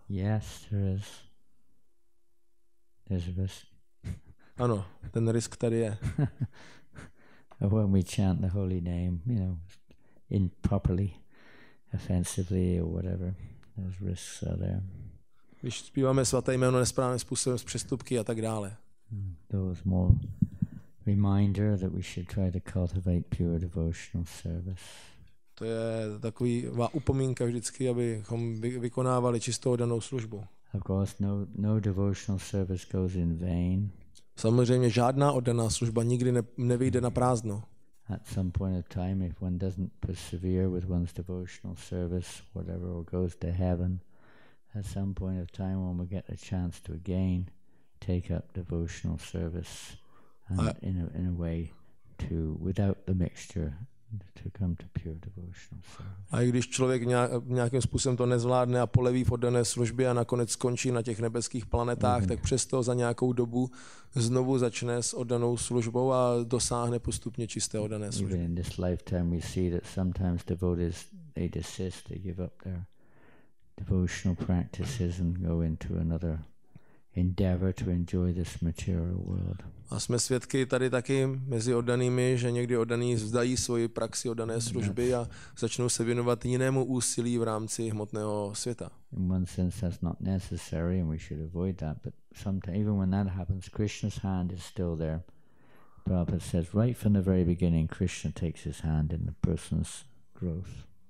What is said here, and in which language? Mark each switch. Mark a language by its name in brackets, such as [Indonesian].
[English] Yes, there is. There's a risk. [Czech] Ano, ten risk tady je. [English] When we chant the holy name, improperly, offensively or whatever, those risks are there. [Czech] Když zpíváme svaté jméno nesprávným způsobem, s přestupky a tak dále. [English] Those more reminder that we should try to cultivate pure devotional service. [Czech] To je taková upomínka vždycky, abychom vykonávali čistou danou službu. [English] Of course, no devotional service goes in vain. [Czech] Samozřejmě žádná oddaná služba nikdy nevyjde na prázdno. [English] At some point of time, if one doesn't persevere with one's devotional service, whatever, or goes to heaven, at some point of time one will get a chance to again take up devotional service, and in a way to, without the mixture, to come to pure devotional service. [Czech] A i když člověk nějakým způsobem to nezvládne a poleví v oddané službě a nakonec skončí na těch nebeských planetách, tak přesto za nějakou dobu znovu začne s oddanou službou a dosáhne postupně čisté oddané služby. [English] Even in this lifetime we see that sometimes devotees, they desist, they give up their devotional practices and go into another endeavor to enjoy this material world. [Czech] A jsme svědky tady taky mezi oddanými, že někdy oddaní vzdají svoji praxi oddané služby a začnou se věnovat jinému úsilí v rámci hmotného světa. [English] In one sense that's not necessary and we should avoid that, but sometimes even when that happens, Krishna's hand is still there. Prabhupada says right from the very beginning Krishna takes his hand in the person's growth.